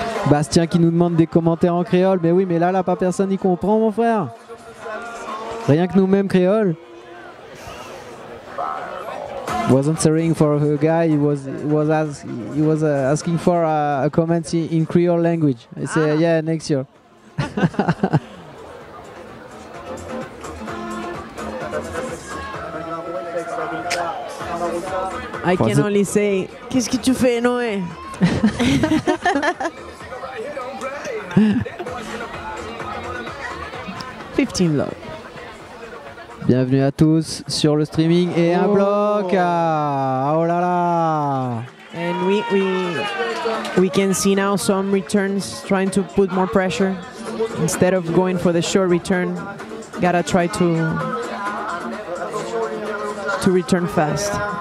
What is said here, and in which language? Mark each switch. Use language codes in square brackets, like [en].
[fr] Bastien qui nous demande des commentaires en créole. Mais oui, mais là, pas personne n'y comprend, mon frère. Rien que nous-mêmes créoles. [en] Was answering for a guy. He was asking for a comment in Creole language. I say yeah, next year. I can only say, [fr] qu'est-ce que tu fais, [en] Noé? $15 love. [fr] Bienvenue à tous sur le streaming et un bloc. Ah, oh là là. [en] And we can see now some returns trying to put more pressure instead of going for the short return. Gotta try to return fast.